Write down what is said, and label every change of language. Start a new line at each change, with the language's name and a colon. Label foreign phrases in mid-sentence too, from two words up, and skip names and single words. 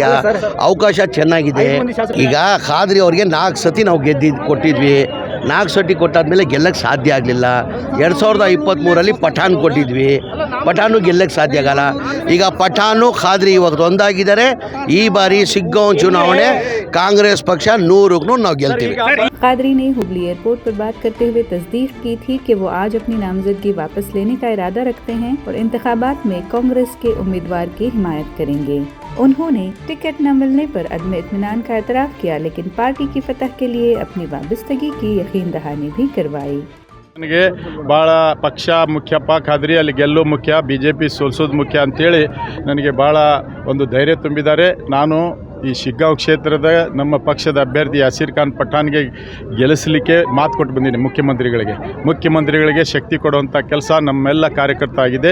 Kannada: ಅವಕಾಶ ಚೆನ್ನಾಗಿದೆ। ಈಗ ಕಾದ್ರಿ ಅವ್ರಿಗೆ 4 ಸತಿ ನಾವು ಕೊಟ್ಟಿದ್ವಿ। 4 ಸತಿ ಕೊಟ್ಟಾದ್ಮೇಲೆ ಗೆಲ್ಲಕ್ಕೆ ಸಾಧ್ಯ ಆಗಲಿಲ್ಲ। 2023ರಲ್ಲಿ ಪಠಾಣ್ ಕೊಟ್ಟಿದ್ವಿ, ಪಠಾಣು ಗೆಲ್ಲಕ್ಕೆ ಸಾಧ್ಯ ಆಗಲ್ಲ। ಈಗ ಪಠಾಣು ಖಾದ್ರಿ ಇವಾಗ ಒಂದಾಗಿದ್ದಾರೆ। ಈ ಬಾರಿ ಶಿಗ್ಗಾಂವ್ ಚುನಾವಣೆ कांग्रेस पक्ष 100 ನಾವು ಗೆಲ್ತೀವಿ।
Urdu: قادری نے ہبلی ایئرپورٹ پر بات کرتے ہوئے تصدیق کی تھی کہ وہ آج اپنی نامزدگی واپس لینے کا ارادہ رکھتے ہیں اور انتخابات میں کانگریس کے امیدوار کی حمایت کریں گے. انہوں نے ٹکٹ نہ ملنے پر عدم اطمینان کا اعتراف کیا، لیکن پارٹی کی فتح کے لیے اپنی وابستگی کی یقین دہانی بھی کروائی.
Kannada: ನನಗೆ ಭಾಳ ಪಕ್ಷ ಮುಖ್ಯಪ್ಪ, ಕಾದ್ರಿ ಅಲ್ಲಿ ಗೆಲ್ಲೋ ಮುಖ್ಯ, BJP ಸೋಲಿಸೋದು ಮುಖ್ಯ ಅಂತೇಳಿ ನನಗೆ ಭಾಳ ಒಂದು ಧೈರ್ಯ ತುಂಬಿದ್ದಾರೆ। ನಾನು ಈ ಶಿಗ್ಗಾಂವ್ ಕ್ಷೇತ್ರದ ನಮ್ಮ ಪಕ್ಷದ ಅಭ್ಯರ್ಥಿ ಯಾಸೀರ್ ಖಾನ್ ಪಠಾಣ್ಗೆ ಗೆಲ್ಲಿಸಲಿಕ್ಕೆ ಮಾತು ಕೊಟ್ಟು ಬಂದಿದ್ದೀನಿ ಮುಖ್ಯಮಂತ್ರಿಗಳಿಗೆ ಶಕ್ತಿ ಕೊಡುವಂಥ ಕೆಲಸ ನಮ್ಮೆಲ್ಲ ಕಾರ್ಯಕರ್ತ ಆಗಿದೆ।